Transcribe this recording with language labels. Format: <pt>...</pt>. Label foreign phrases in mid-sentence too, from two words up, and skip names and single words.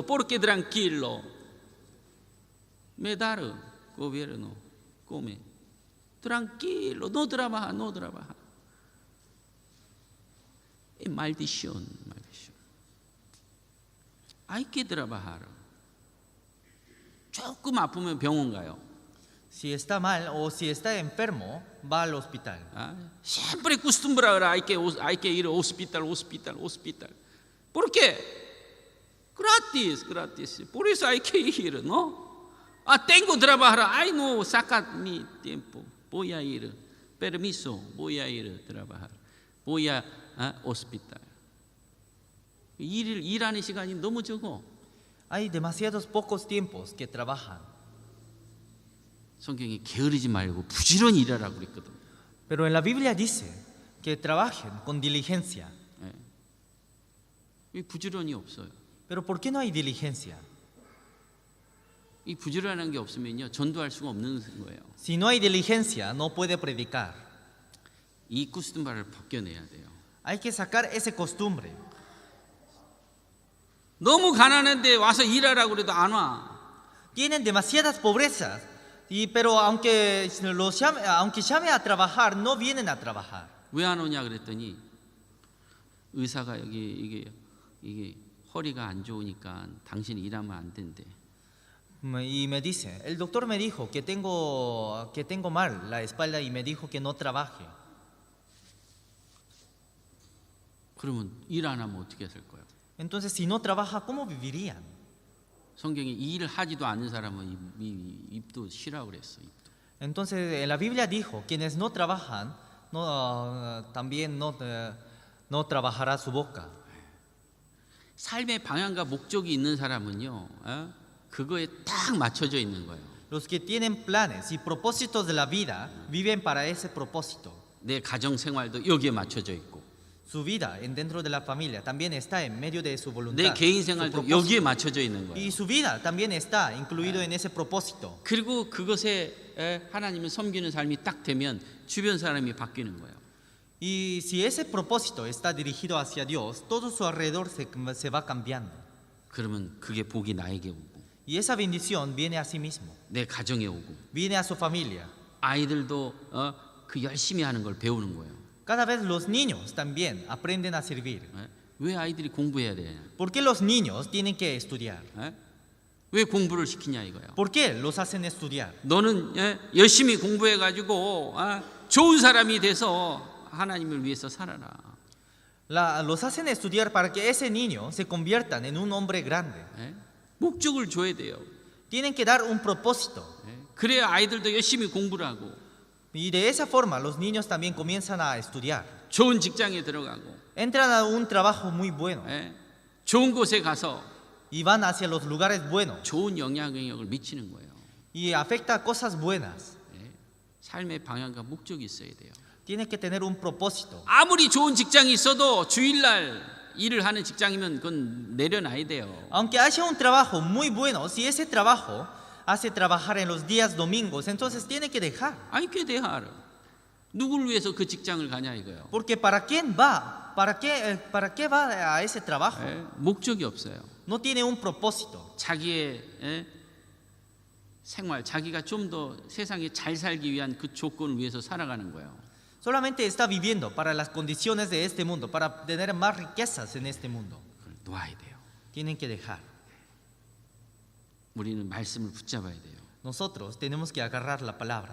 <es>¿Por qué tranquilo? Me da el gobierno, come. Tranquilo, no trabaja. Es maldición. Hay que trabajar.</es> <ko>조금 아프면 병원 가요.</ko> <es>Si está mal o si está enfermo, va al hospital. Siempre acostumbra hay que ir al hospital. ¿Por qué? Gratis. Por eso hay que ir, ¿no? Tengo que trabajar. Ay, no, saca mi tiempo. Voy a ir. Permiso, voy a ir a trabajar. Voy a hospital.</es> <ko>일하는 시간이 너무 적어.</ko> <es>Hay demasiados pocos tiempos que trabajan.</es> <ko>성경이 게으르지 말고 부지런히 일하라고 그랬거든.</ko> <es>Pero en la Biblia dice que trabajen con diligencia.</es> <ko>이 부지런히 없어요.</ko> <es>Pero ¿por qué no hay diligencia?</es> <ko>이 부지런한 게 없으면요 전도할 수가 없는 거예요.</ko> <es>Si no hay diligencia, no puede predicar.</es> <ko>이 코스튬바를 벗겨내야 돼요.</ko> <es>Hay que sacar esa costumbre.</es> <ko>너무 가난한데 와서 일하라고 그래도 안 와.</ko> <es>Tienen demasiadas pobrezas, pero aunque llame a trabajar, no vienen a trabajar.</es> <ko>왜 안 오냐 그랬더니 의사가 이게 허리가 안 좋으니까 당신이 일하면 안 된대.</ko> <es>Y me dice, el doctor me dijo que tengo mal la espalda y me dijo que no trabaje.</es> <ko>그러면 일 안 하면 어떻게 할 거예요?</ko> <es>Entonces, si no trabaja, ¿cómo vivirían?</es> <ko>성경에 이 일을 하지도 않는 사람은 입도 쉬라고 그랬어. 입도.</ko> <es>Entonces, en la Biblia dijo, quienes no trabajan, también no trabajará su boca.</es> <ko>삶의 방향과 목적이 있는 사람은요, 그거에 딱 맞춰져 있는 거예요.</ko> <es>Los que tienen planes y propósitos de la vida viven para ese propósito.</es> <ko>내 가정 생활도 여기에 맞춰져 있고,</ko> <es>Su vida dentro de la familia también está en medio de su</es> <ko>내</ko> <es>voluntad.</es> <ko>개인</ko> <es>su</es> <ko>생활도</ko> <es>propósito.</es> <ko>여기에 맞춰져 있는</ko> <es>Y</es> <ko>거예요.</ko> <es>su vida también está incluido en ese propósito.</es> <ko>그리고 그것에 하나님을 섬기는 삶이 딱 되면 주변 사람이 바뀌는 거예요.</ko> <es>Y si ese propósito está dirigido hacia Dios, todo su alrededor se va cambiando.</es> <ko>그러면 그게 복이 나에게 오고,</ko> <es>Y esa bendición viene a sí mismo,</es> <ko>내 가정에 오고,</ko> <es>viene a su familia.</es> <ko>아이들도 그 열심히 하는 걸 배우는 거예요.</ko> <es>Cada vez los niños también aprenden a servir.</es> <ko>왜 아이들이 공부해야 돼?</ko> <es>¿Por qué los niños tienen que estudiar?</es> <ko>왜 공부를 시키냐 이거예요.</ko> <es>¿Por qué los hacen estudiar?</es> <ko>너는 열심히 공부해 가지고 좋은 사람이 돼서 하나님을 위해서 살아라.</ko> <es>Los hacen estudiar para que ese niño se conviertan en un hombre grande.</es> <ko>목적을 줘야 돼요.</ko> <es>Tienen que dar un propósito.</es> <ko>그래야 아이들도 열심히 공부를 하고</ko> <es>Y de esa forma los niños también comienzan a estudiar.</es> <ko>좋은 직장에 들어가고</ko> <es>Entran a un trabajo muy bueno</es> <ko>좋은 곳에 가서</ko> <es>y van hacia los lugares buenos</es> <ko>좋은 영향력을 미치는 거예요.</ko> <es>y afecta cosas buenas.</es> <ko>삶의 방향과 목적이 있어야 돼요.</ko> <es>Tiene que tener un propósito.</es> <ko>아무리 좋은 직장이 있어도 주일날 일을 하는 직장이면 그건 내려놔야 돼요.</ko> <es>Aunque haya un trabajo muy bueno, si ese trabajo hace trabajar en los días domingos, entonces tiene que dejar.</es> <ko>아니 꽤 대하라. 누구를 위해서 그 직장을 가냐 이거예요.</ko> <es>Porque ¿para quién va? ¿Para qué va a ese trabajo?</es> <ko>목적이 없어요.</ko> <es>No tiene un propósito.</es> <ko>자기의 생활, 자기가 좀 더 세상에 잘 살기 위한 그 조건을 위해서 살아가는 거예요.</ko> <es>Solamente está viviendo para las condiciones de este mundo, para tener más riquezas en este mundo.</es> <ko>그걸 놓아야 돼요.</ko> <es>Tienen que dejar.</es> <ko>우리는 말씀을 붙잡아야 돼요.</ko> <es>Nosotros tenemos que agarrar la palabra.</es>